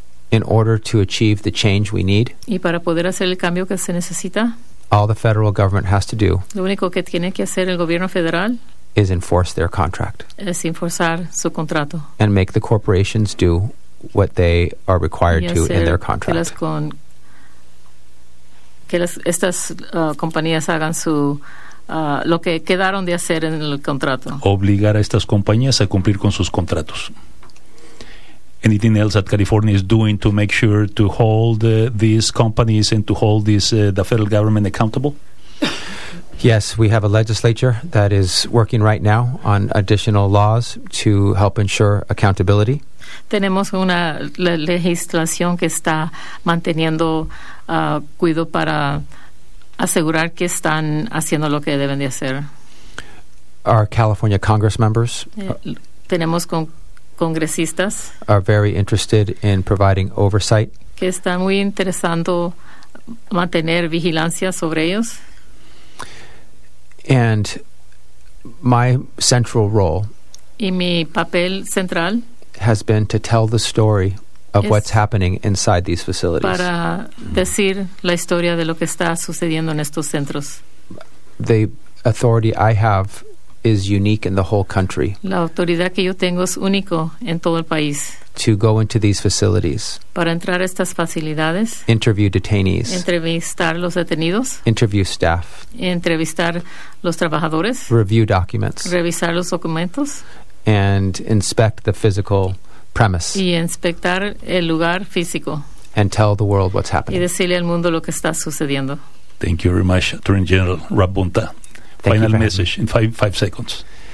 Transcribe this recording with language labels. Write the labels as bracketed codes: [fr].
[en] In order to achieve the change we need, [es] y para poder hacer el cambio que se necesita, [en] all the federal government has to do, [es] lo único que tiene que hacer el gobierno federal, [en] is enforce their contract. [es] Es enforzar su contrato. [en] And make the corporations do what they are required to in their contract. [es] Que estas compañías hagan lo que quedaron de hacer en el contrato. Obligar a estas compañías a cumplir con sus contratos. [en] Anything else that California is doing to make sure to hold these companies and to hold the federal government accountable? Yes, we have a legislature that is working right now on additional laws to help ensure accountability. [es] Tenemos una legislación que está manteniendo cuidado para asegurar que están haciendo lo que deben de hacer. [en] Our California Congress members. [es] Tenemos congresistas [en] are very interested in providing oversight. [es] Que están muy interesando mantener vigilancia sobre ellos. [en] And my central role. [es] Y mi papel central. [en] Has been to tell the story of what's happening inside these facilities. [es] Para decir la historia de lo que está sucediendo en estos centros. [en] The authority I have is unique in the whole country. [es] La autoridad que yo tengo es único en todo el país. [en] To go into these facilities. [es] Para entrar a estas facilidades. [en] Interview detainees. [es] Entrevistar los detenidos. [en] Interview staff. [es] Entrevistar los trabajadores. [en] Review documents. [es] Revisar los documentos. [en] And inspect the physical premise. [es] Y inspectar el lugar físico. [en] And tell the world what's happening. [es] Y decirle al mundo lo que está sucediendo. [en] Thank you very much, Attorney General Rabunta. Final message in five seconds.